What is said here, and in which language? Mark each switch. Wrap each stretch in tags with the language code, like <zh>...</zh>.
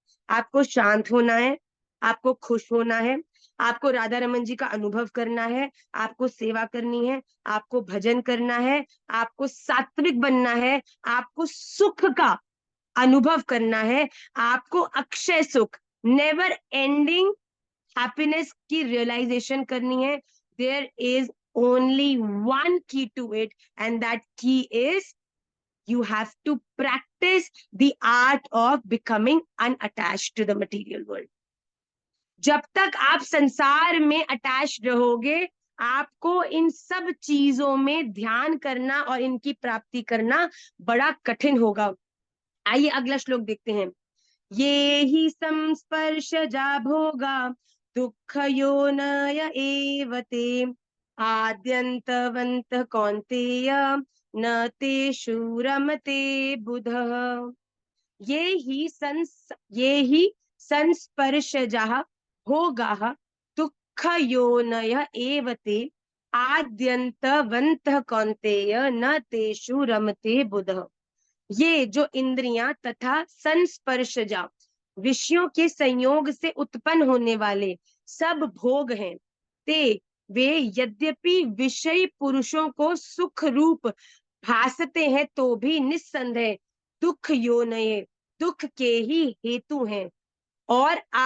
<hi>आपको शांत होना है, आपको खुश होना है, आपको राधा रमन जी का अनुभव करना है, आपको सेवा करनी है, आपको भजन करना है, आपको सात्विक बनना है, आपको सुख का अनुभव करना है, आपको अक्षय सुख,</hi> <en>never ending happiness</en> <hi>की रियलाइजेशन करनी है।</hi> <en>There is only one key to it, and that key is you have to practice the art of becoming unattached to the material world.</en> <hi>जब तक आप संसार में अटैच रहोगे आपको इन सब चीजों में ध्यान करना और इनकी प्राप्ति करना बड़ा कठिन होगा। आइए अगला श्लोक देखते हैं।</hi> <sa>ये ही संस्पर्शजा भोगा दुःख योनय एव ते आद्यन्तवन्त कौन्तेय न तेषु रमते बुधः। ये ही संस्पर्शजाः भोगाः दुःखयोनयः एव ते आद्यन्तवन्तः कौन्तेय न तेषु रमते बुधः।</sa> <hi>ये जो इंद्रियां तथा संस्पर्शजा, विषयों के संयोग से उत्पन्न होने वाले सब भोग हैं, ते वे यद्यपि विषयी पुरुषों को सुख रूप भासते हैं तो भी निस्संदेह दुख योनये, दुख के ही हेतु हैं, और</hi>